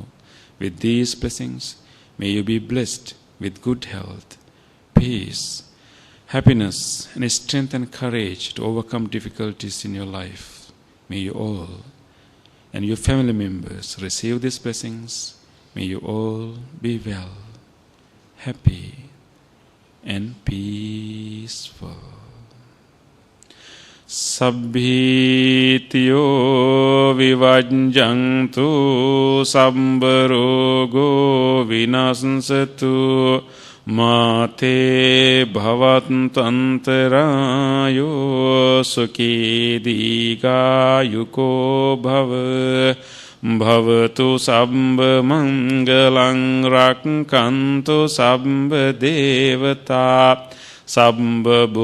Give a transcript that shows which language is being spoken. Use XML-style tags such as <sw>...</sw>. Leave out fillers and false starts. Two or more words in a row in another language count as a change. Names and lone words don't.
<en>With these blessings, may you be blessed with good health, peace, happiness, and strength and courage to overcome difficulties in your life. May you all and your family members receive these blessings. May you all be well, happy, and peaceful.</en> <pi>Sabbhitiyo vivajjantu sabbarogo vinasatu mate bhavatantantarayo sukhi digayuko bhava bhavatu sabba mangalang rakkantu sabba devata sabba</pi>